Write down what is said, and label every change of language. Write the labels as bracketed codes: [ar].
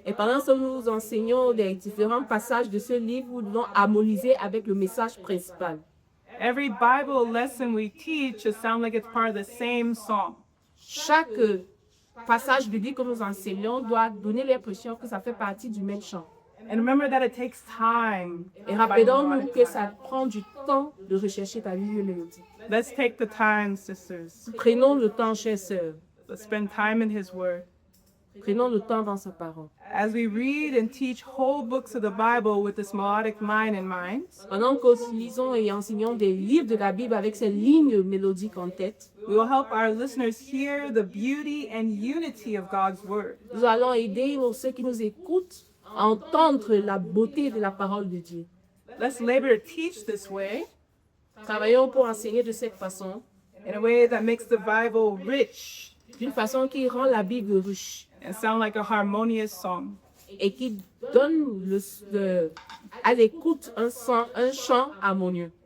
[fr] Et pendant que nous enseignons les différents passages de ce livre, nous devons harmoniser avec le message principal. [en] Every Bible lesson we teach should sound like it's part of the same song. [fr] Chaque passage biblique que nous enseignons doit donner l'impression que ça fait partie du même chant. [en] And remember that it takes time. [fr] Et rappelons-nous que ça prend du temps de rechercher ta ligne mélodique. [en] Let's take the time, sisters. [fr] Prenons le temps, chères sœurs. [en] Let's spend time in His Word. [fr] Prenons le temps dans sa parole. [en] As we read and teach whole books of the Bible with this melodic line in mind, [fr] Pendant que nous lisons et enseignons des livres de la Bible avec ces lignes mélodiques en tête, [en] we will help our listeners hear the beauty and unity of God's Word. [fr] nous allons aider ceux qui nous écoutent à entendre la beauté de la parole de Dieu. [en] Let's labor to teach this way, [fr] Travaillons pour enseigner de cette façon, [en] in a way that makes the Bible rich [fr] d'une façon qui rend la Bible riche [en] and sound like a harmonious song. [fr] et qui donne à l'écoute un chant harmonieux.